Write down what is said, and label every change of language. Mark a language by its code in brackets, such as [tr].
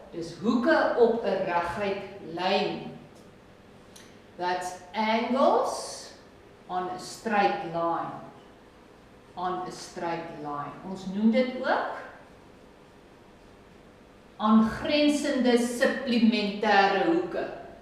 [af] Dis hoeke op 'n reguit lyn. [en] That's angles on a straight line. On a straight line. [af] Ons noem dit ook aangrensende supplementêre hoeke.